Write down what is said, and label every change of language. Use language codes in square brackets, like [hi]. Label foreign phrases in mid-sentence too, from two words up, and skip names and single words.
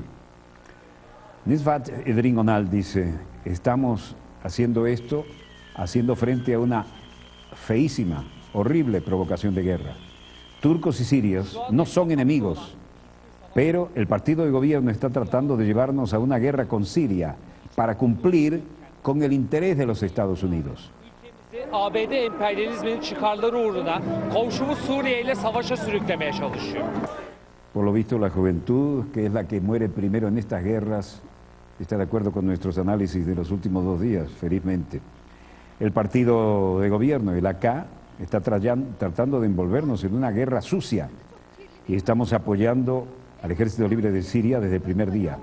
[es] Nisvat Edrin Onal dice, estamos haciendo esto, haciendo frente a una feísima, horrible provocación de guerra. Turcos y sirios no son enemigos, pero el partido de gobierno está tratando de llevarnos a una guerra con Siria para cumplir con el interés de los Estados Unidos. [tr] ABD emperyalizminin çıkarları uğruna komşumuz Suriye ile savaşa sürüklemeye çalışıyor. [es] Por lo visto, la juventud, que es la que muere primero en estas guerras, está de acuerdo con nuestros análisis de los últimos 2 días, felizmente. El partido de gobierno, el AK, está tratando de envolvernos en una guerra sucia y estamos apoyando al Ejército Libre de Siria desde el primer día.